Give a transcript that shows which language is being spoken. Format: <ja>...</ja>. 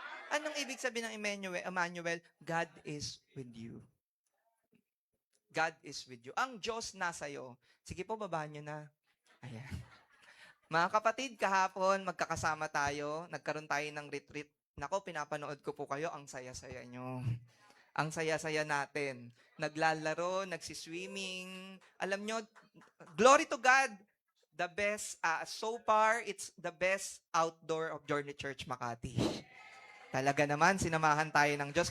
<tl>Anong ibig sabihin ng Emmanuel?</tl> <en>God is with you. God is with you.</en> <tl>Ang Diyos nasa iyo. Sige po, babaan nyo na. Ayan. Mga kapatid, kahapon, magkakasama tayo. Nagkaroon tayo ng retreat. Nako, pinapanood ko po kayo. Ang saya-saya nyo. Ang saya-saya natin. Naglalaro, nagsiswimming. Alam nyo,</tl> <en>glory to God. The best, so far, it's the best outdoor of Journey Church Makati.</en> <tl>Talaga naman, sinamahan tayo ng Diyos.</tl>